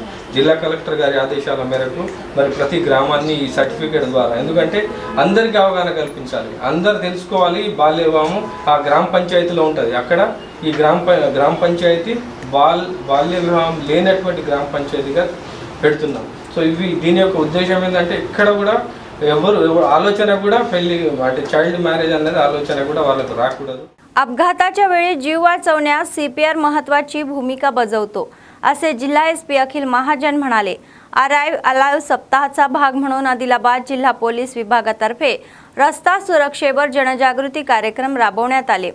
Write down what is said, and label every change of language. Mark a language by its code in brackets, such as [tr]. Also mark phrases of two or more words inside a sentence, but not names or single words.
[te] జిల్లా కలెక్టర్ గారి ఆదేశాల మేరకు మరి ప్రతి గ్రామాన్ని ఈ సర్టిఫికేట్ ద్వారా, ఎందుకంటే అందరికీ అవగాహన కల్పించాలి, అందరు తెలుసుకోవాలి బాల్య వివాహం ఆ గ్రామ పంచాయతీలో ఉంటుంది। అక్కడ ఈ గ్రామ పంచాయతీ బాల్య వివాహం లేనటువంటి గ్రామ పంచాయతీగా పెడుతున్నాం। సో దీని యొక్క ఉద్దేశం ఏంటంటే ఇక్కడ కూడా ఎవరు ఆలోచన కూడా పెళ్లి అంటే [en] child marriage [te] అనేది आलोचना కూడా వాళ్ళకు రాకూడదు। [mr] अपघाताच्या वेळी जीव वाचवण्यास CPR महत्त्वाची भूमिका बजावतो असे जिल्हा SP अखिल महाजन म्हणाले। अराइव्ह अलाइव्ह सप्ताहाचा भाग म्हणून आदिलाबाद जिल्हा पोलीस विभागातर्फे रस्ता सुरक्षेवर जनजागृती कार्यक्रम राबवण्यात आले।